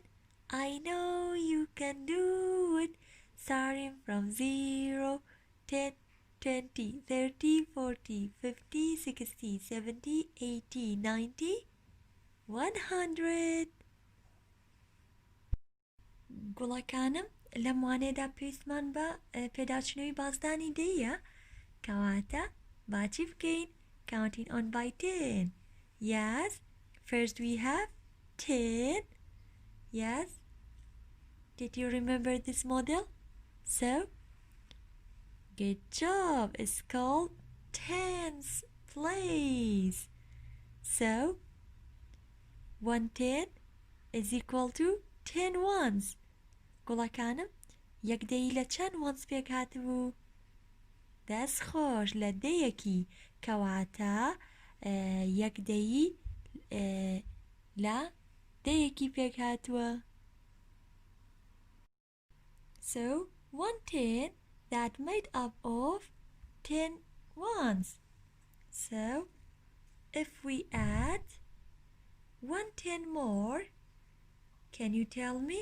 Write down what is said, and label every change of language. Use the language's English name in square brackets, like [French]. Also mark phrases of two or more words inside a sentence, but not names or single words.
[English] I know you can do it. Starting from 0, 10, 20, 30, 40, 50, 60, 70, 80, 90, 100. [Central Kurdish] گوڵەکانم لەم وانەیەدا پێویستمان بە پێداچنەوەی بازدانی دەیە کەواتە باچی بکەین. [English] Counting on by 10. Yes, first we have 10. Yes, did you remember this model? So, good job. It's called tens place. So, 1 10 is equal to 10 ones. [Central Kurdish] گوڵەکانم یەکدەیی لە چەند ones پێک هاتبوو؟ دەست خۆش لە دەیەکی کەواتە یەکدەیی لە دەیەکی پێک هاتووە. [English] So 1 10 that made up of 10 ones. So if we add 1 10 more, can you tell me?